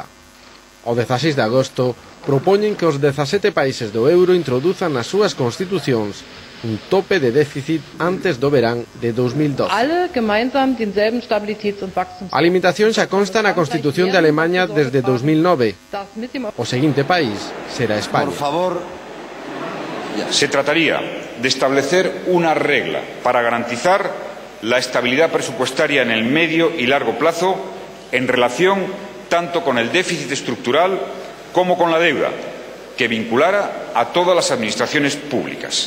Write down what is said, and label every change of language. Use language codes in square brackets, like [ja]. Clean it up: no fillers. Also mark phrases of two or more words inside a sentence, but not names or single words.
[gl] O 16 de agosto propoñen que os 17 países do euro introduzan nas súas constitucións un tope de déficit antes do verán de 2012. A limitación xa consta na Constitución de Alemanha desde 2009. O seguinte país será España. [es] Por favor, se trataría de establecer una regla para garantizar la estabilidad presupuestaria en el medio y largo plazo en relación tanto con el déficit estructural como con la deuda, que vinculara a todas las administraciones públicas.